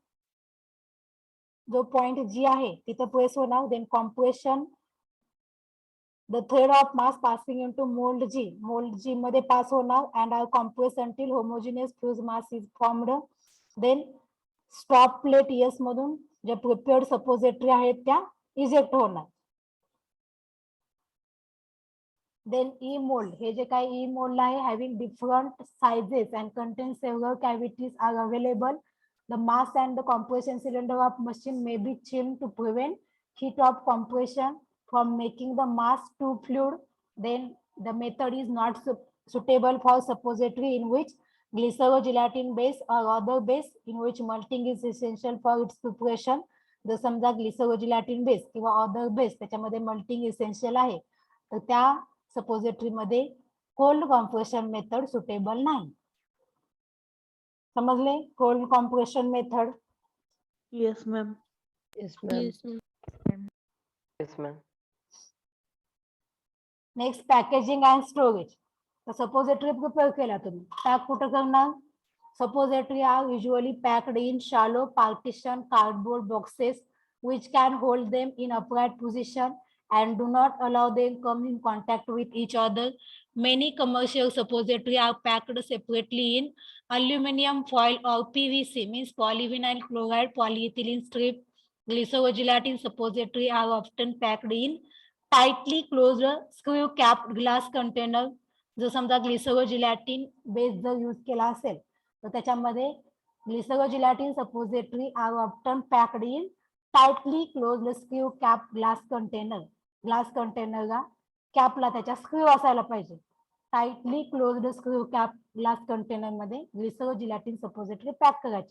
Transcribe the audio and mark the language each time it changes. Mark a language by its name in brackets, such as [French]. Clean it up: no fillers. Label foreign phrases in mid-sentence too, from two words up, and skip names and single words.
[English] जो point G [Marathi] आहे तिथे प्रेस होणार [English] then compression the thread of mass passing into mould G [Marathi] मध्ये पास होणार [English] and are compressed until homogeneous fused mass is formed then stop plate S [Marathi] मधून जे [English] prepared suppository [Marathi] आहेत त्या इजेक्ट होणार. [English] then E mould [Marathi] हे जे काही [English] E mould आहे having different sizes and contain several cavities are available. the mass and the compression cylinder of machine may be chilled to prevent heat of compression from making the mass too fluid. Then the method is not suitable for suppository in which glycerogelatin base or other base in which malting is essential for its preparation. [Marathi] जर समजा [English] glycerogelatin base [Marathi] किंवा [English] other base [Marathi] त्याच्यामध्ये [English] melting essential [Marathi] आहे तर त्या सपोजिटरी मध्ये [English] cold compression method suitable [Marathi] नाही. [English] समजले? cold compression method. Yes, ma'am. Yes, ma'am. Yes, ma'am. Yes, ma'am. next packaging and storage. [Marathi] तर सपोजिटरी प्रिपेअर केला तुम्ही, पॅक कुठं करणार? [English] suppository are usually packed in shallow partition cardboard boxes which can hold them in upright position and do not allow them come in contact with each other. Many commercial suppositories are packed separately in aluminum foil or PVC, means polyvinyl chloride polyethylene strip. Glycerogelatin suppositories are often packed in tightly closed screw capped glass container. [Marathi] जर समजा [English] glycerogelatin base [Marathi] जर यूज केला असेल तर त्याच्यामध्ये [English] glycerogelatin suppository are often packed in tightly closed screw cap glass container. [Marathi] ग्लास कंटेनरला कॅपला त्याच्या स्क्रू असायला पाहिजे. [English] tightly closed screw cap glass container [Marathi] मध्ये [English] glycerogelatin suppository [Marathi] पॅक करायचे.